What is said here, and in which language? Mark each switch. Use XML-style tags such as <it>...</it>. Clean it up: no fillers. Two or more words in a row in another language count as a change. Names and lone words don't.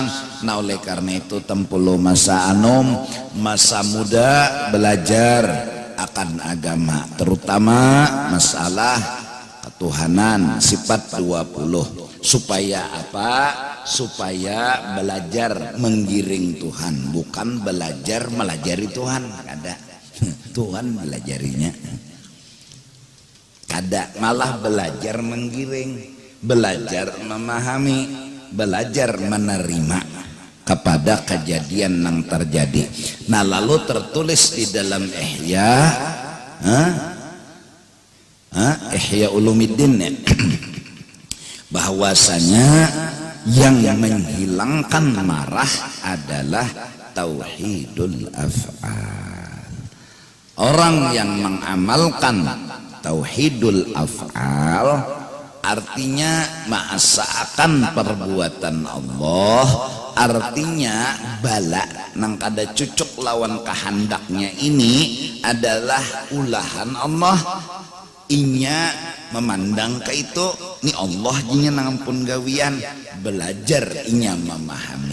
<bjn>Nah oleh karena itu tempulu masa anom, masa muda belajar akan agama, terutama masalah ketuhanan sifat 20. Supaya apa? Supaya belajar menggiring Tuhan, bukan belajar melajari Tuhan. Kada Tuhan belajarinya kada, malah belajar menggiring, belajar memahami, belajar menerima kepada kejadian yang terjadi. Nah lalu tertulis di dalam Ihya Ulumuddin ya, bahwasanya yang menghilangkan marah adalah</bjn> <ar>توحيد الأفعال.</ar> <bjn>Orang yang mengamalkan</bjn> <ar>توحيد الأفعال</ar> <bjn>artinya maasaakan perbuatan Allah, artinya bala nang kada cucuk lawan kehendaknya ini adalah ulahan Allah. Inya memandang ke itu ni Allah jinya ngampun gawian, belajar inya memahami.</bjn>